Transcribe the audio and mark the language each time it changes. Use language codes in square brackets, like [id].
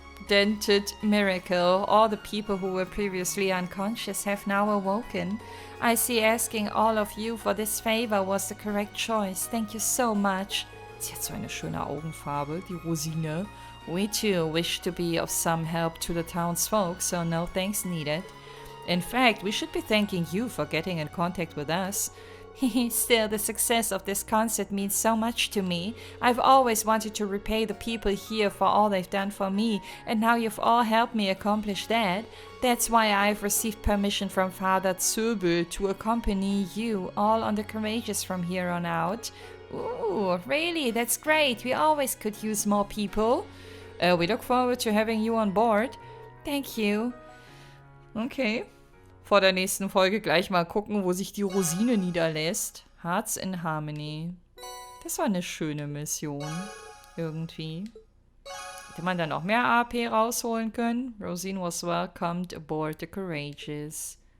[en] unprecedented miracle. All the people who were previously unconscious have now awoken. I see asking all of you for this favor was the correct choice. Thank you so much. [de] Sie hat so eine schöne Augenfarbe, die Rosine. [en] We too wish to be of some help to the townsfolk, so no thanks needed. In fact, we should be thanking you for getting in contact with us. Still, the success of this concert means so much to me. I've always wanted to repay the people here for all they've done for me, and now you've all helped me accomplish that. That's why I've received permission from Father Zöbel to accompany you all on the Courageous from here on out. Ooh, really? That's great. We always could use more people. We look forward to having you on board. Thank you. Okay. [de] Vor der nächsten Folge gleich mal gucken, wo sich die Rosine niederlässt. Hearts in Harmony. Das war eine schöne Mission. Irgendwie. Hätte man dann auch mehr AP rausholen können? [en] Rosine was welcomed aboard the Courageous.